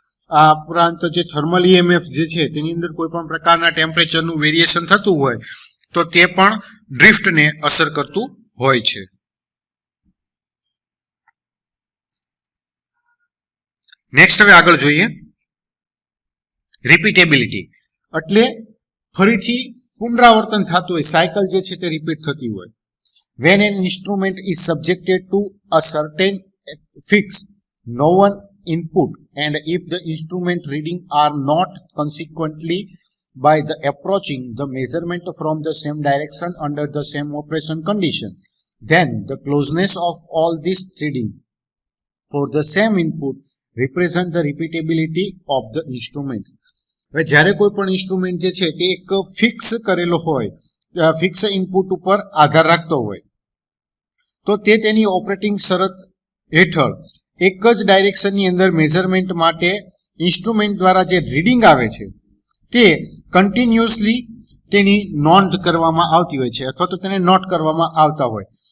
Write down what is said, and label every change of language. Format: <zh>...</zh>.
<gu>આ ઉપરાંત જે થર્મલ EMF જે છે તેની અંદર કોઈ પણ પ્રકારના ટેમ્પરેચરનું વેરિએશન થતું હોય તો તે પણ ડ્રિફ્ટને અસર કરતું હોય છે. નેક્સ્ટ હવે આગળ જોઈએ રિપીટેબિલિટી, એટલે ફરીથી પુનરાવર્તન થતું હોય, સાયકલ જે છે તે રિપીટ થતી હોય.</gu> <en>When an instrument is subjected to a certain fixed known input and if the instrument reading are not consequently by the approaching the measurement from the same direction under the same operation condition, then the closeness of all this reading for the same input represent the repeatability of the instrument.</en> <gu>હવે જ્યારે કોઈ પણ instrument જે છે તે એક fix કરેલો હોય, ફિક્સ ઇનપુટ ઉપર આધાર રાખતો હોય તો તે તેની ઓપરેટિંગ શરત હેઠળ એક જ ડાયરેક્શનની અંદર મેઝરમેન્ટ માટે ઇન્સ્ટ્રુમેન્ટ દ્વારા જે રીડિંગ આવે છે તે કન્ટિન્યુઅસલી તેની નોંધ કરવામાં આવતી હોય છે અથવા તો તેને નોટ કરવામાં આવતા હોય.</gu>